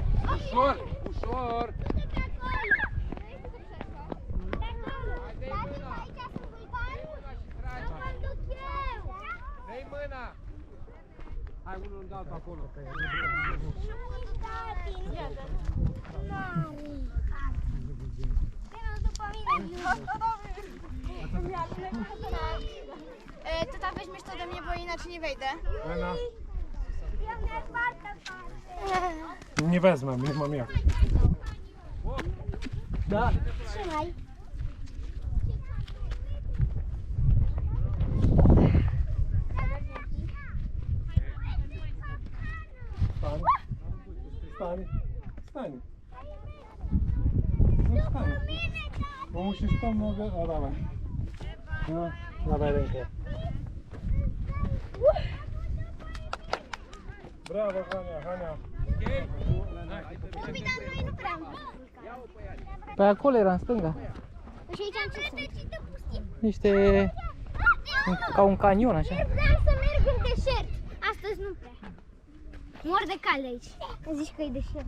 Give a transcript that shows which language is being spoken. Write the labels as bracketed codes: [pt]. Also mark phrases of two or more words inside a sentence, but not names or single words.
[ro] Ușor! Ușor! Dă-i mâna! Hai unul în altul acolo. [pl] Tata weźmiesz to ode mnie, bo inaczej nie wejdę. Lena. Nie wezmę, nie mam jak. Da. Trzymaj. Stań. Stań. Stań. No stań. Bo musisz tą nogę... O, dawaj. No, dawaj rękę. Brawo, Hania, Hania. [ro] Pe acolo era în stânga. Și aici am ce sunt? Niște... ca un canion așa. Vreau să merg în deșert. Astăzi nu prea. Mor de cale aici. Zici că e deșert.